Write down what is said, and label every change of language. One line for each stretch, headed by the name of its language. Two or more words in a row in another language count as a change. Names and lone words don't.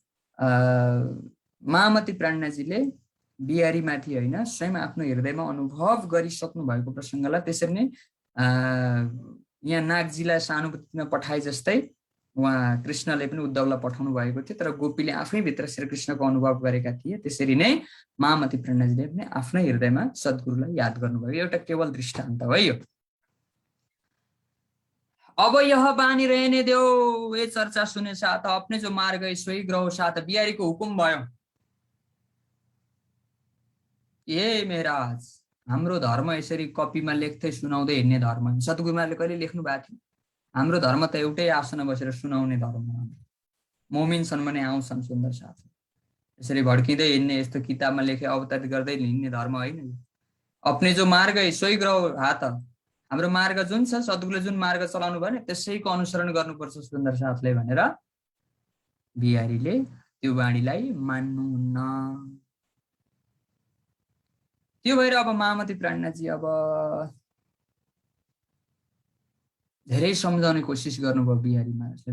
Nepali: महामती प्राणनाथजीले बिहारी माथि होइन, स्वयं आफ्नो हृदयमा अनुभव गरिसक्नु भएको प्रसङ्गलाई त्यसरी नै यहाँ नागजीलाई सहानुभूतिमा पठाए जस्तै उहाँ कृष्णले पनि उद्धवलाई पठाउनु भएको थियो। तर गोपीले आफै भित्र श्रीकृष्णको अनुभव गरेका थिए। त्यसरी नै महामती प्राणनाथजीले पनि आफ्नै हृदयमा सद्गुरुलाई याद गर्नुभयो। एउटा केवल दृष्टान्त हो यो।
Hindi: अब यह बानी रहने देऊ, ये चर्चा सुने साथ अपने जो मार गए सोही ग्रह साथ।
Nepali: बिहारीको हुकुम भयो, ए महाराज हाम्रो धर्म यसरी कपीमा लेख्दै सुनाउँदै हिँड्ने धर्म। सद्गुरुले कहिले लेख्नु भएको थियो हाम्रो धर्म त एउटै आसनमा बसेर सुनाउने धर्म। मोमिन छन् भने आउँछन् सुन्दर साथ, यसरी भड्किँदै हिँड्ने यस्तो किताबमा लेखे अवतारित गर्दै हिँड्ने धर्म होइन।
Hindi: अपने जो मार्ग सोही ग्रह हात,
Nepali: हाम्रो मार्ग जुन छ सद्गुरुले जुन मार्ग चलाउनु भयो नि त्यसैको अनुसरण गर्नुपर्छ सुन्दर साथले भनेर बिहारीले त्यो बाणीलाई मान्नुहुन्न। त्यो भएर अब महामती प्राणनाथजी अब धेरै सम्झाउने कोसिस गर्नुभयो बिहारी महाराजले।